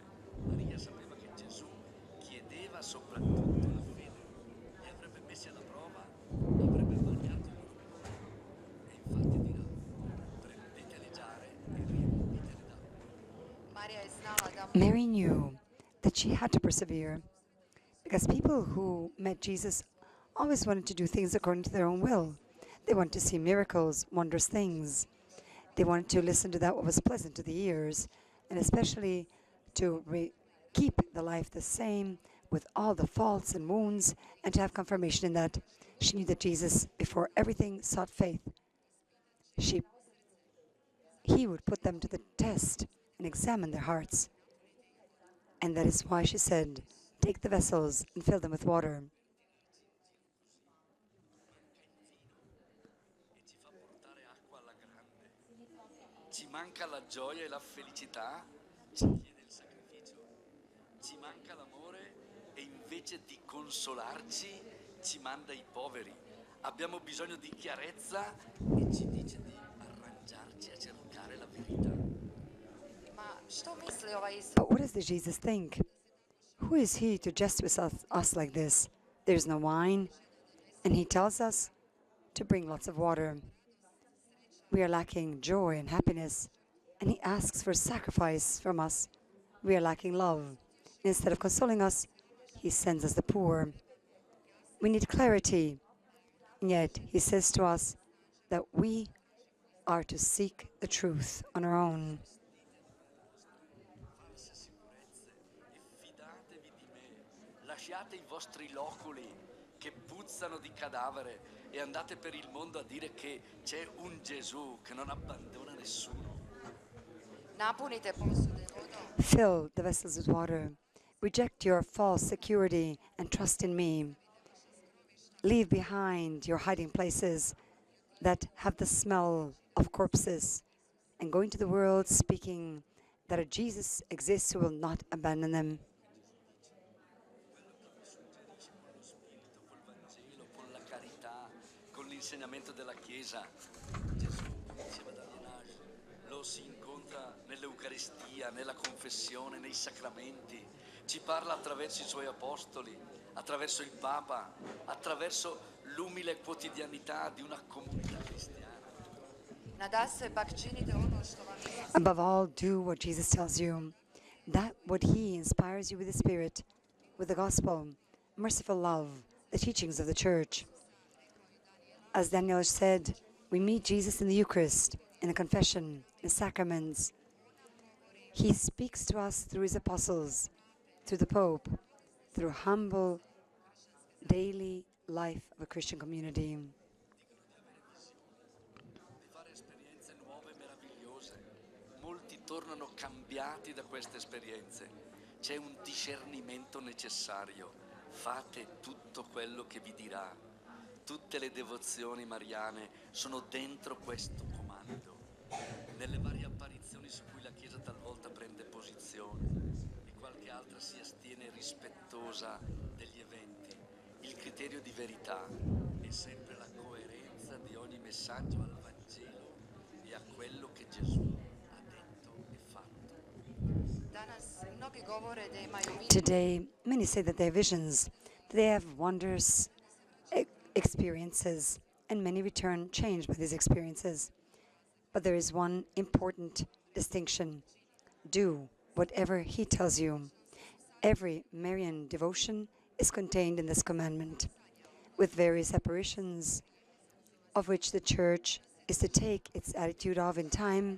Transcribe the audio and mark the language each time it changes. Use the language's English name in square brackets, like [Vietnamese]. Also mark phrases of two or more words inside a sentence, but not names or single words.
[Italian] Maria sapeva che Gesù chiedeva soprattutto la fede, li avrebbe messi alla prova, avrebbe vagliato i loro cuori e infatti dirà: prendete le giare e riempitele d'acqua. [Croatian] Marija je znala da [English] Mary knew that she had to persevere because people who met Jesus always wanted to do things according to their own will. They wanted to see miracles, wondrous things. They wanted to listen to that what was pleasant to the ears, and especially to keep the life the same with all the faults and wounds, and to have confirmation in that. She knew that Jesus, before everything, sought faith. He would put them to the test and examine their hearts. And that is why she said, take the vessels and fill them with water. [Italian] E ci fa portare acqua alla grande. Ci manca la gioia e la felicità, ci chiede il sacrificio. Ci manca l'amore e invece di consolarci ci manda i poveri. Abbiamo bisogno di chiarezza e ci dice di arrangiarci a cercare la verità. [Croatian] Ma što misli ovaj Isus? [English] But what does the Jesus think? Who is He to jest with us like this? There's no wine, and He tells us to bring lots of water. We are lacking joy and happiness, and He asks for sacrifice from us. We are lacking love. Instead of consoling us, He sends us the poor. We need clarity, and yet He says to us that we are to seek the truth on our own. [Italian] False sicurezze e fidatevi di me. Lasciate i vostri loculi che puzzano di cadavere e andate per il mondo a dire che c'è un Gesù che non abbandona nessuno. [Croatian] Napunite posude vodom. [English] Fill the vessels with water. Reject your false security and trust in me. Leave behind your hiding places that have the smell of corpses and go into the world speaking that a Jesus exists who will not abandon them. [Italian] Col Vangelo, con la carità, con l'insegnamento della Chiesa. Gesù, diceva Daniel, lo si incontra nell'Eucaristia, nella confessione, nei sacramenti. Ci parla attraverso i suoi apostoli, attraverso il Papa, attraverso l'umile quotidianità di una comunità cristiana. [Croatian] Nadasve pak činite ono što vam Isus [English] Above all, do what Jesus tells you. That what He inspires you with the Spirit, with the gospel, merciful love, the teachings of the Church. As Daniel said, we meet Jesus in the Eucharist, in the confession, in the sacraments. He speaks to us through His apostles, through the Pope, through humble, daily life of a Christian community. [Italian] Di fare esperienze nuove e meravigliose. Molti tornano cambiati da queste esperienze. C'è un discernimento necessario. Fate tutto quello che vi dirà. Tutte le devozioni mariane sono dentro questo comando. Nelle varie apparizioni su cui la Chiesa talvolta prende posizione e qualche altra si astiene rispettosa degli eventi, il criterio di verità è sempre la coerenza di ogni messaggio al Vangelo e a quello che Gesù ha detto e fatto. [Croatian] danas mnogi govore da imaju viđenje. [English] Today, many say that they have visions, that they have wondrous experiences, and many return changed by these experiences. But there is one important distinction. Do whatever He tells you. Every Marian devotion is contained in this commandment, with various apparitions of which the Church is to take its attitude of in time.